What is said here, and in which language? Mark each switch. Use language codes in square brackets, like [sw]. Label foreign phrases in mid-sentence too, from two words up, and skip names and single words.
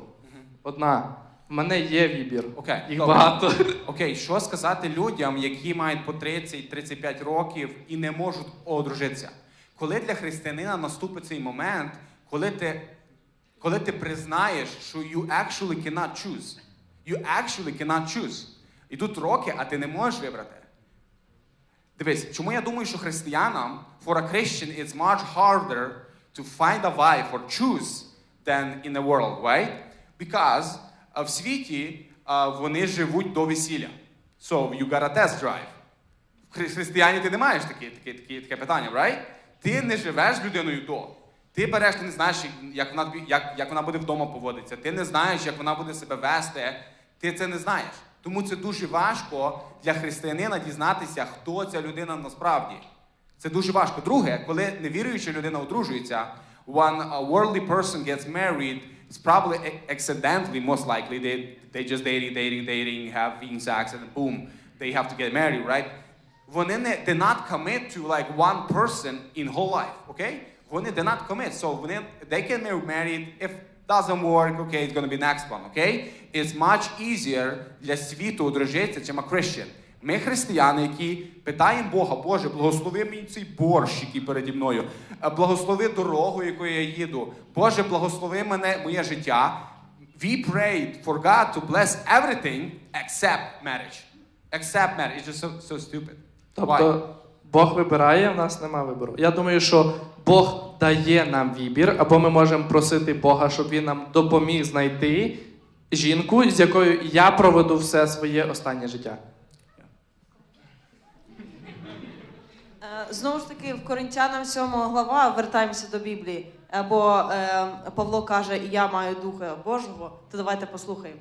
[uk] Одна. В мене є вибір. Їх багато. Окей, що сказати людям, які мають по 30-35 років і не можуть одружитися? Коли для християнина наступить цей момент, коли ти признаєш, що [en] you actually cannot choose. You actually cannot choose. [uk] Ідуть роки, а ти не можеш вибрати. Дивись, чому я думаю, що християнам, [en] for a Christian, it's much harder to find a wife or choose than in the world, right? [uk] Because в світі вони живуть до весілля. [en] So, you got a test drive. [uk] В християні ти не маєш таке питання, right? Ти не живеш з людиною до. Ти береш, ти не знаєш, як вона буде вдома поводитися. Ти не знаєш, як вона буде себе вести. Ти це не знаєш. Тому це дуже важко для християнина дізнатися, хто ця людина насправді. Це дуже важко. Друге, коли невіруюча людина одружується, [en] when a worldly person gets married, it's probably accidentally, most likely, they just dating, having sex, and boom, they have to get married, right? [uk] Вони не, [en] they not commit to like one person in whole life, okay? Вони they not commit, so they can get married, if doesn't work, okay, it's gonna be next one, okay? It's much easier [uk] для світу одружитися, чим [en] a Christian. [uk] Ми християни, які питаємо Бога, Боже, благослови мені цей борщ, який переді мною, благослови дорогу, якою я їду, Боже, благослови мене, моє життя. [en] We prayed for God to bless everything except marriage. Except marriage. It's just so stupid. [uk] Тобто Бог вибирає, в нас нема вибору. Я думаю, що Бог дає нам вибір, або ми можемо просити Бога, щоб Він нам допоміг знайти жінку, з якою я проведу все своє останнє життя. Знову ж таки, в Коринтянам 7 глава, вертаємося до Біблії, бо Павло каже, я маю Духа Божого, то давайте послухаємо.